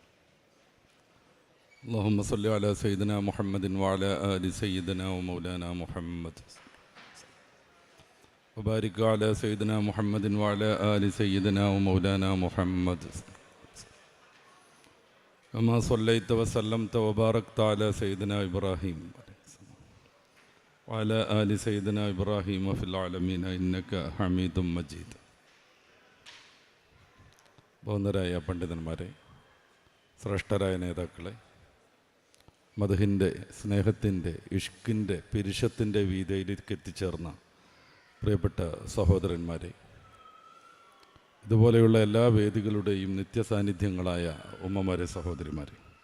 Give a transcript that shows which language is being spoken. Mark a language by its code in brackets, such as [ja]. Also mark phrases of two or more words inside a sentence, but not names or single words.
[ar] اللهم صل على سيدنا محمد وعلى آل سيدنا ومولانا محمد وبارك على سيدنا محمد وعلى آل سيدنا ومولانا محمد كما صليت وسلمت وباركت على سيدنا إبراهيم وعلى آل سيدنا إبراهيم في العالمين إنك حميد مجيد. [ml] ബഹുമാന്യരായ പണ്ഡിതന്മാരെ, ശ്രേഷ്ഠരായ നേതാക്കളെ, മദ്ഹിൻ്റെ, സ്നേഹത്തിൻ്റെ, ഇഷ്കിൻ്റെ, പിരിശത്തിൻ്റെ വീതിയിലേക്ക് എത്തിച്ചേർന്ന പ്രിയപ്പെട്ട സഹോദരന്മാരെ, ഇതുപോലെയുള്ള എല്ലാ വേദികളുടെയും നിത്യസാന്നിധ്യങ്ങളായ ഉമ്മമാരെ, സഹോദരിമാരെ,